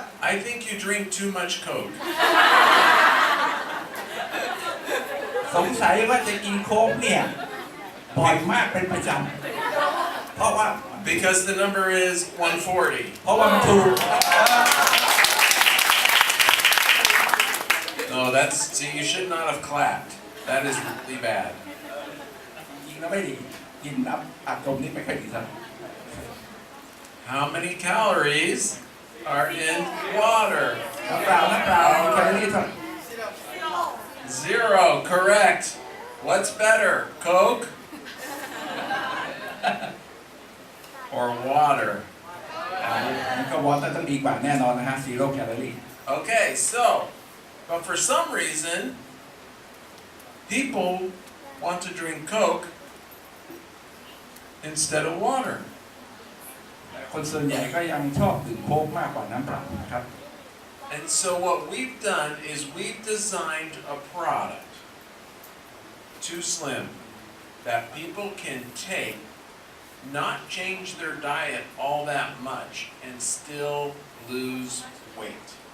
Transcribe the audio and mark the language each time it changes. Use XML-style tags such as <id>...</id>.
<en>I think you drink too much Coke.</en> <th>สงสัยว่าจะกินโค้กเนี่ยบ่อยมากเป็นประจำเพราะว่า</th> <en>Because the number is 140.</en> <th>เพราะว่ามันถูก</th> <en>No, see, you should not have clapped. That is really bad.</en> <th>จริงแล้วไม่ดีกินน้ำอัดลมนี่ไม่ค่อยดีครับ</th> <en>How many calories are in water?</en> <th>น้ำเปล่าแคลอรี่เท่าไหร่</th> <en>0, correct. What's better, Coke or water?</en> <th>มันก็วอเตอร์ต้องดีกว่าแน่นอนนะฮะซีโร่แคลอรี่</th> <en>Okay, but for some reason, people want to drink Coke instead of water.</en> <th>คนส่วนใหญ่ก็ยังชอบดื่มโค้กมากกว่าน้ำเปล่านะครับ</th> <en>And so what we've done is we've designed a product, 2sllim, that people can take, not change their diet all that much, and still lose weight.</en>